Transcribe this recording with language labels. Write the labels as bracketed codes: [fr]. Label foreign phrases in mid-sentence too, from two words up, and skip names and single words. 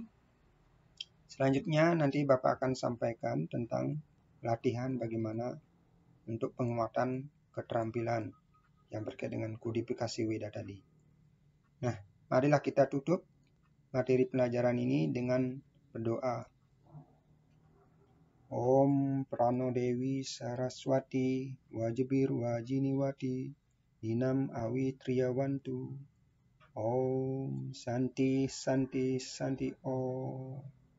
[id] Selanjutnya nanti Bapak akan sampaikan tentang latihan bagaimana untuk penguatan keterampilan yang berkaitan dengan kodifikasi Weda tadi. Nah, marilah kita tutup materi pelajaran ini dengan berdoa. [sa] Om Prano Dewi Saraswati Wajibir Wajiniwati Inam Awi Triyawantu. Om Santi Santi Santi Om.